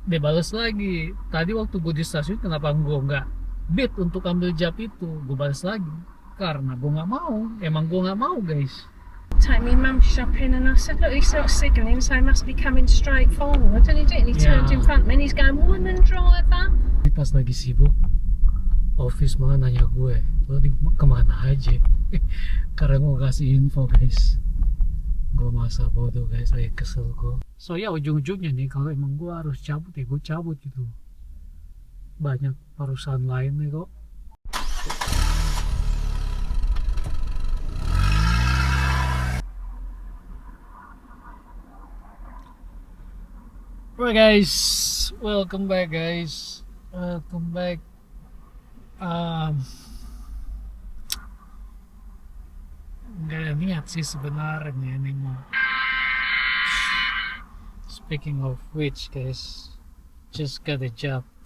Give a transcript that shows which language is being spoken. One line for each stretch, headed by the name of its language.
Indonesian: Dia balas lagi, tadi waktu gue di stasiun kenapa gue nggak bid untuk ambil job itu. Gue balas lagi karena gue nggak mau, emang gue nggak mau guys.
English: Take me mum shopping, and I said, look, he's not signalling, so he must be coming straight forward. And he did, and he turned in
Indonesian: Ya,
English: front of me, and he's going, woman driver.
Indonesian: ini pas lagi sibuk, office malah nanya gue, lo di kemana aja? Karena gue kasih info guys. Gue masa bodoh guys, lagi kesel gue. So ya ujung-ujungnya nih, kalau emang gue harus cabut ya gue cabut gitu. Banyak perusahaan lain nih kok.
English: Alright guys, welcome back guys. Welcome back.
Indonesian: Um, nggak ada niat sih sebenarnya ini mau.
English: Speaking of which guys, just got a job.